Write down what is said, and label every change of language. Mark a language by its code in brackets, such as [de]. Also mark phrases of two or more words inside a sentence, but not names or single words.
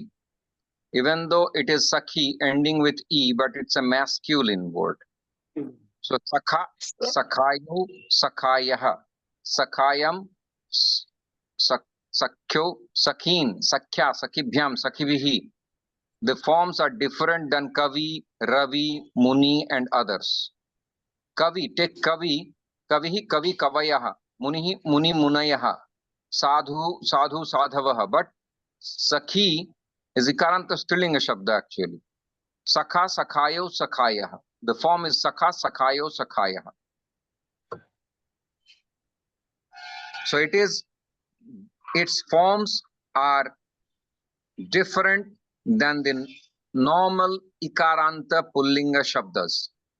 [en] Even though it is Sakhi ending with E, but it's a masculine word. [sa] So सखा, सखायौ, सखायः, सखायम्, सख्यौ, सखीन्, सख्या, सखिभ्याम्, सखिभिः. [en] The forms are different than Kavi, Ravi, Muni and others. Kavi, take Kavi, [sa] कविः, कवी, कवयः, मुनिः, मुनी, मुनयः, साधुः, साधू, साधवः. [en] But Sakhi is [sa] इकारान्त स्त्रीलिङ्ग शब्द [en] actually. [sa] सखा, सखायौ, सखायः. [en] The form is [sa] सखा, सखायौ, सखायः. [en] So it is, its forms are different than the normal [sa] इकारान्त पुल्लिङ्ग शब्द.